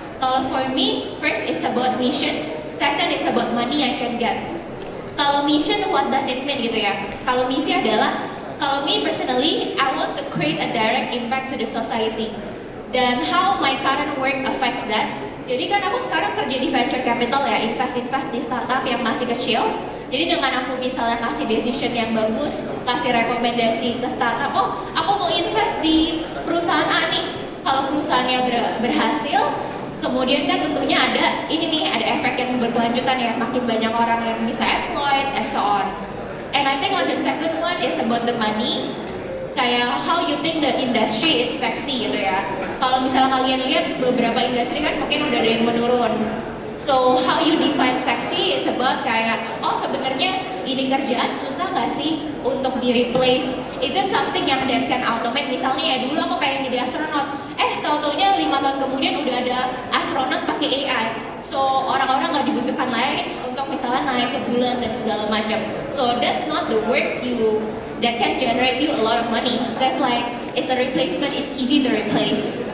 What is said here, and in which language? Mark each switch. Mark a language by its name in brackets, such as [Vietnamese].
[Indonesian] Kalau [English] for me, first it's about mission, second it's about money I can get. Kalau mission, what does it mean gitu ya? [Indonesian] Kalau misi adalah, kalau [English] me personally, I want to create a direct impact to the society. [Indonesian] Dan [English] how my current work affects that. [Indonesian] Jadi kan aku sekarang kerja di venture capital ya, invest di startup yang masih kecil. Jadi dengan aku misalnya kasih decision yang bagus, kasih rekomendasi ke startup, oh aku mau invest di perusahaan A nih. Kalau perusahaannya berhasil, kemudian kan tentunya ada efek yang berkelanjutan ya, makin banyak orang yang bisa [English] employed and so on. And I think on the second one is about the money. [Indonesian] Kayak [English] how you think the industry is sexy [Indonesian] gitu ya. Kalau misalnya kalian lihat beberapa industri kan mungkin udah ada yang menurun. [English] So how you define sexy is about [Indonesian] kayak, oh sebenarnya ini kerjaan susah nggak sih untuk di replace? [English] Is it something [Indonesian] yang [English] that can automate? [Indonesian] Misalnya ya dulu aku pengen jadi astronot, tahu-taunya 5 tahun kemudian udah ada astronot pakai AI. So orang-orang nggak dibutuhkan lagi untuk misalnya naik ke bulan dan segala macam. [English] So that's not the work that can generate you a lot of money. That's like it's a replacement, it's easy to replace.